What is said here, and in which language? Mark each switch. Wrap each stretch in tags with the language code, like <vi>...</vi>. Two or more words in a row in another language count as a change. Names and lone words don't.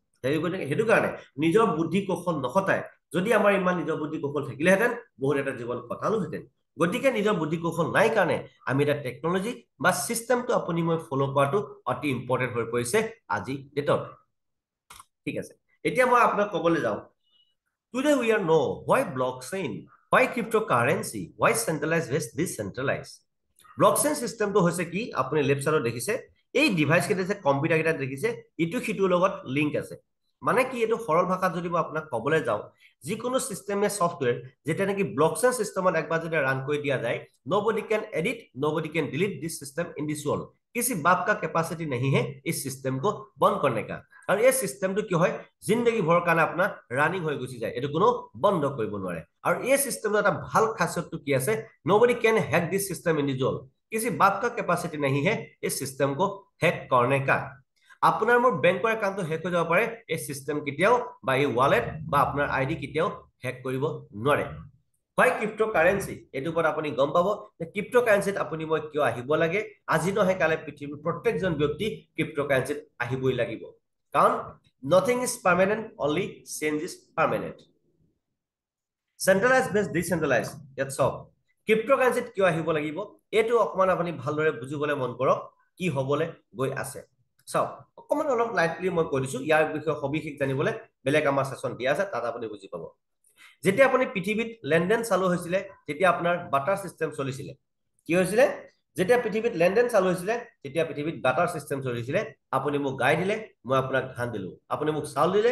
<as>সেইটো কাৰণে নিজৰ বুদ্ধি কৌশল নখটাই যদি আমাৰ ইমান নিজৰ বুদ্ধি কৌশল থাকিলেহেঁতেন বহুত এটা জীৱন কটালোহেঁতেন গতিকে নিজৰ বুদ্ধি কৌশল নাই কাৰণে আমি এটা টেকনলজি বা চিষ্টেমটো আপুনি মই ফ'ল' কৰাটো অতি ইম্পৰ্টেণ্ট হৈ পৰিছে আজি ডেটত ঠিক আছে এতিয়া মই আপোনাক ক'বলৈ যাওঁ</as> <en>Today we are know why blockchain, why cryptocurrency, why centralized versus decentralized. Blockchain system</en> <as>to হৈছে কি আপুনি</as> <en>left side</en> <as>দেখিছে এই ডিভাইস কেইটা যে কম্পিউটাৰ কেইটা দেখিছে ইটো সিটোৰ লগত লিংক আছে মানে কি এটো সৰল ভাষাত যদি মই আপোনাক ক'বলৈ যাওঁ যিকোনো সিস্টেমে সফটওয়্যার যেটা নাকি</as> <en>blockchain system</en> <as>একবাৰ যদি ৰান কৰি দিয়া যায়</as> <en>nobody can edit nobody can delete this system in this world</en> <hi>किसी बाप का कैपेसिटी नहीं है इस सिस्टम को बंद करने का और ये सिस्टम तो क्यों है जिंदगी भर</hi> <as>কাৰণে আপোনাৰ ৰানিং হৈ গুচি যায় এটো কোনো বন্ধ কৰিব নোৱাৰে আৰু এই সিস্টেমটো এটা ভাল খাসিয়তটো কি আছে nobody</as> <en>can hack this system in this world</en> <hi>किसी बाप का कैपेसिटी नहीं है इस सिस्टम को हैक करने का</hi> <as>আপোনাৰ মোৰ বেংকৰ একাউণ্টটো হেক হৈ যাব পাৰে এই সিস্টেম কেতিয়াও বা এই ওয়ালেট বা আপোনাৰ আইডি কেতিয়াও হেক কৰিব নোৱাৰে হয় ক্ৰিপ্টোকাৰেন্সি এটো পৰ আপুনি গম পাব যে ক্ৰিপ্টোকাৰেন্সিত আপুনি মই কিয় আহিব লাগে আজি নহয় কালে পৃথিৱীৰ প্ৰত্যেকজন ব্যক্তি ক্ৰিপ্টোকাৰেন্সিত আহিবই লাগিব কাৰণ</as> <en>nothing is permanent only change is permanent centralized based decentralized that's all</en> <as>ক্ৰিপ্টোকাৰেন্সিত কিয় আহিব লাগিব এটো অকমান আপুনি ভালদৰে বুজিবলৈ মন কৰক কি হ'বলৈ গৈ আছে চাওক অকমান অলপ লাইটলি মই কৈ দিছো ইয়াৰ বিষয়ে সবিশেষ জানিবলৈ বেলেগ আমাৰ সেশন দিয়া আছে তাত আপুনি বুজি পাব যেতিয়া আপুনি পৃথিৱীত লেনদেন চালু হৈছিল তেতিয়া আপোনাৰ</as> <en>barter system</en> <as>চলিছিল কি হৈছিল যেতিয়া পৃথিৱীত লেনদেন চালু হৈছিল তেতিয়া পৃথিৱীত</as> <en>barter system</en> <as>চলিছিল আপুনি মোক গাই দিলে মই আপোনাক ধান দিলো আপুনি মোক চাউল দিলে</as>